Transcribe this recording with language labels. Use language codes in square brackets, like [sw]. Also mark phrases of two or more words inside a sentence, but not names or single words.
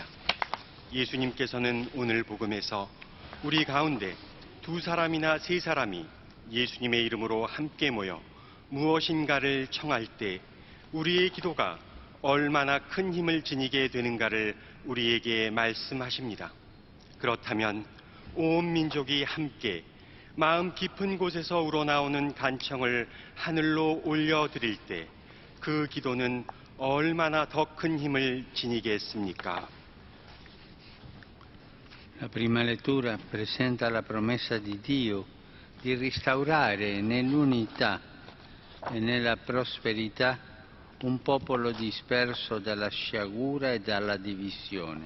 [ko] 예수님께서는 오늘 복음에서 우리 가운데 2사람이나 3사람이 예수님의 이름으로 함께 모여 무엇인가를 청할 때 우리의 기도가 얼마나 큰 힘을 지니게 되는가를 우리에게 말씀하십니다. 그렇다면 온 민족이 함께 마음 깊은 곳에서 우러나오는 간청을 하늘로 올려드릴 때 그 기도는 얼마나 더 큰 힘을 지니겠습니까? [it] La prima lettura presenta la promessa di Dio di restaurare nell'unità e nella prosperità un popolo disperso dalla sciagura e dalla divisione.